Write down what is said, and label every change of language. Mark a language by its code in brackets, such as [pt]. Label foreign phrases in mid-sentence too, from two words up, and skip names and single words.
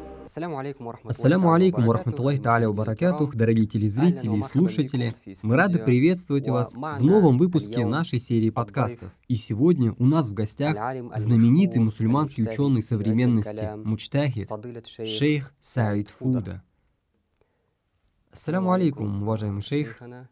[ar] السلام عليكم ورحمة الله تعالى وبركاته, [ru] дорогие телезрители и слушатели. Мы рады приветствовать вас в новом выпуске нашей серии подкастов. И сегодня у нас в гостях знаменитый мусульманский ученый современности Муджтахид, шейх Саид Фуда. [ar] السلام عليكم, [ru] уважаемый шейх.